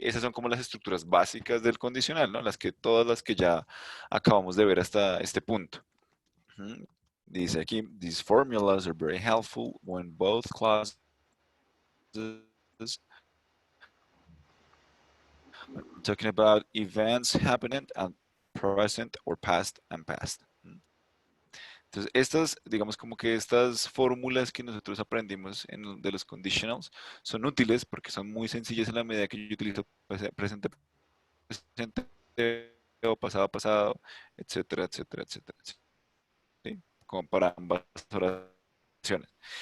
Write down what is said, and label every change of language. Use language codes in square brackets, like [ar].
[es] Esas son como las estructuras básicas del condicional, ¿no? Todas las que ya acabamos de ver hasta este punto. Dice aquí, [en] these formulas are very helpful when both clauses are talking about events happening and present or past and past. [es] Entonces, digamos como que estas fórmulas que nosotros aprendimos de los conditionals son útiles porque son muy sencillas en la medida que yo utilizo presente, presente o pasado, pasado, etcétera, etcétera, etcétera. ¿Sí? Como para ambas oraciones.